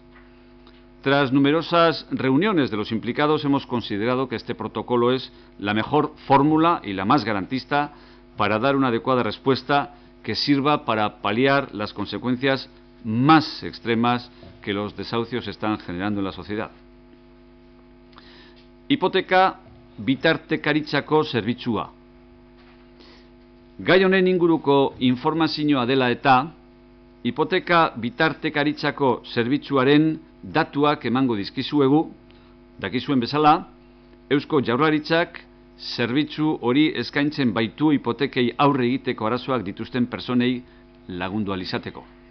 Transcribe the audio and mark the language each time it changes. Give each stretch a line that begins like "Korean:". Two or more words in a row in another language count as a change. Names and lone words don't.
Spanish: Tras numerosas reuniones de los implicados, hemos considerado que este protocolo es la mejor fórmula y la más garantista para dar una adecuada respuesta que sirva para paliar las consecuencias más extremas que los desahucios están generando en la sociedad.
Basque: Hipoteka bitartekaritzako zerbitzua. Gai honen inguruko informazioa dela eta, hipoteka bitartekaritzako zerbitzuaren datuak emango dizkizuegu, dakizuen bezala, Eusko Jaurlaritzak zerbitzu hori eskaintzen baitu hipotekei aurre egiteko arazoak dituzten personei lagundu ahal izateko.